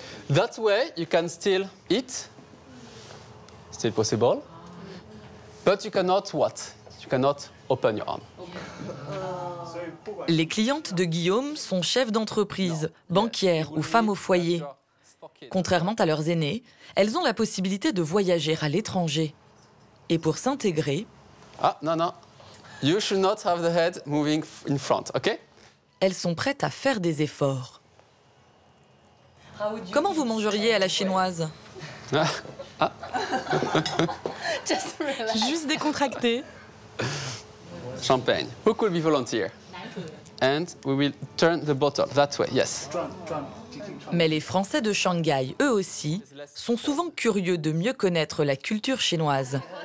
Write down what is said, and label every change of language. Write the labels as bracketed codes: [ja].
[en] That way you can still eat, still possible, but you cannot what? You cannot open your arm. [fr] Les clientes de Guillaume sont chefs d'entreprise, banquières ou femmes au foyer. Contrairement à leurs aînés, elles ont la possibilité de voyager à l'étranger. Et pour s'intégrer... Ah, non, non. [en] You should not have the head moving in front, OK? [fr] Elles sont prêtes à faire des efforts. Comment vous mangeriez à la chinoise? Juste décontracté. [en] Champagne. Who could be volunteer? And we will turn the bottle that way, yes. [fr] Mais les Français de Shanghai, eux aussi, sont souvent curieux de mieux connaître la culture chinoise.